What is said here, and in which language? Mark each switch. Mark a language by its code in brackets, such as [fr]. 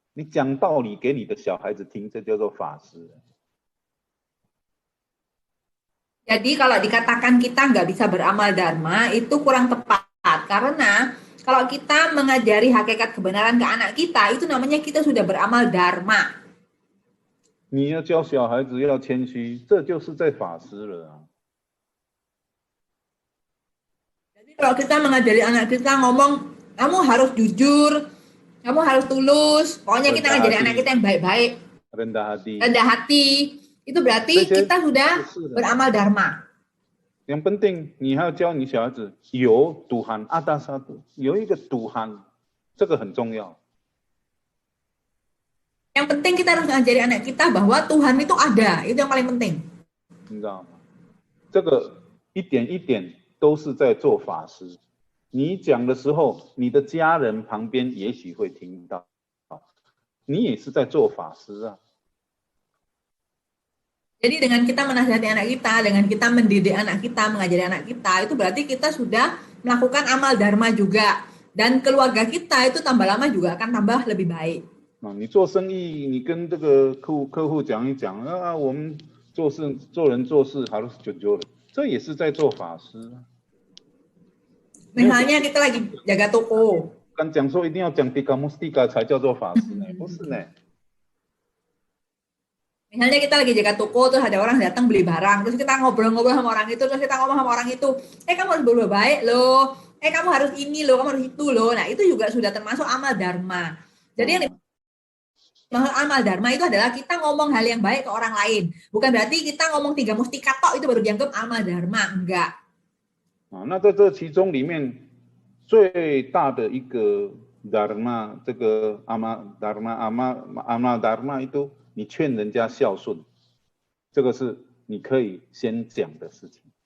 [zh] 你讲道理给你的小孩子听，这叫做法师。 [id] Jadi kalau dikatakan kita nggak bisa beramal dharma itu kurang tepat, karena kalau kita mengajari hakikat kebenaran ke anak kita itu namanya kita sudah beramal dharma. [zh] 你要教小孩子要谦虚，这就是在法师了啊。 [id] Jadi kalau kita mengajari anak kita ngomong, kamu harus jujur, kamu harus tulus, pokoknya kita ngajari anak kita yang baik-baik, rendah hati. Itu berarti kita sudah beramal dharma. Yang penting [zh] 你还要教你小孩子有 Tuhan [id] ada satu， [zh] 有一个 Tuhan， 这个很重要。 [id] Yang penting kita harus ngajari anak kita bahwa Tuhan itu ada, itu yang paling penting. [zh] 你知道吗？这个一点一点都是在做法师。你讲的时候，你的家人旁边也许会听到，你也是在做法师啊。 [id] Jadi dengan kita menasihati anak kita, dengan kita mendidik anak kita, mengajari anak kita, itu berarti kita sudah melakukan amal dharma juga. Dan keluarga kita itu tambah lama juga akan tambah lebih baik. [zh] 你做生意，你跟这个客户讲一讲啊，我们做人做事 [id] harus jujur， [zh] 这也是在做法师。 [id] Misalnya kita lagi jaga toko. [zh] 刚讲说一定要讲 tiga mustika 才叫做法师呢，不是呢。 [id] Misalnya kita lagi jaga toko, terus ada orang datang beli barang, terus kita ngobrol-ngobrol sama orang itu, terus kita ngomong sama orang itu, kamu harus berbuat baik loh, kamu harus ini loh, kamu harus itu loh. Nah itu juga sudah termasuk amal dharma. Jadi yang dimaksud amal dharma itu adalah kita ngomong hal yang baik ke orang lain. Bukan berarti kita ngomong 3 mustika tok itu baru dianggap amal dharma, enggak. [zh] 那在这其中里面最大的一个 dharma， 这个 amal dharma itu 你劝人家孝顺，这个是你可以先讲的事情。